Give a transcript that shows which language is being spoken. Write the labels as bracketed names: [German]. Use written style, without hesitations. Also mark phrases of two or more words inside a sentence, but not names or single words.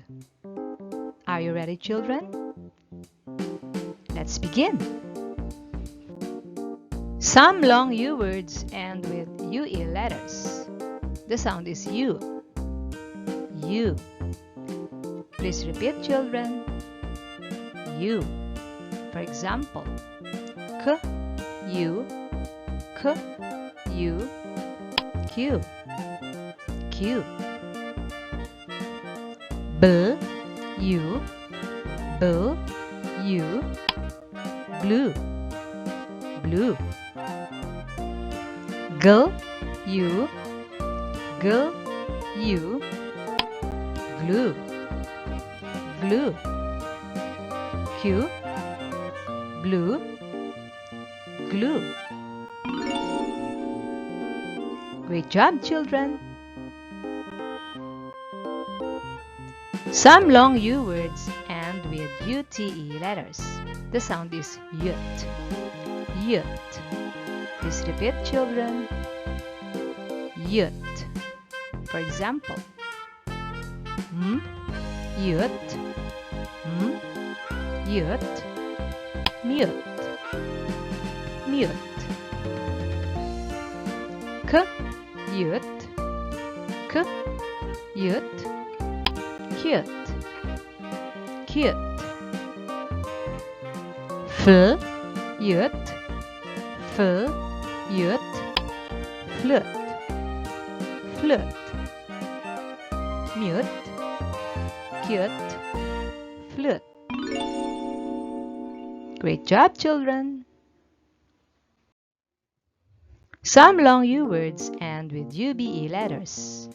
[English] Are you ready, children? Let's begin. Some long U words end with UE letters. The sound is U. U. Please repeat, children. U. For example, K, U, K, U, Q, Q. B, U, B, U, blue, blue. G, U, G, U, glue, glue. Q, blue, glue. Great job, children! Some long U words end with UTE letters. The sound is yut, yut. Please repeat, children. Yut. For example, yut, yut, mute, mute. K, yut, K, yut, cute, cute. F, yut, F, yut, flute, flute. Mute, cute, flute. Great job, children! Some long U words end with UBE letters.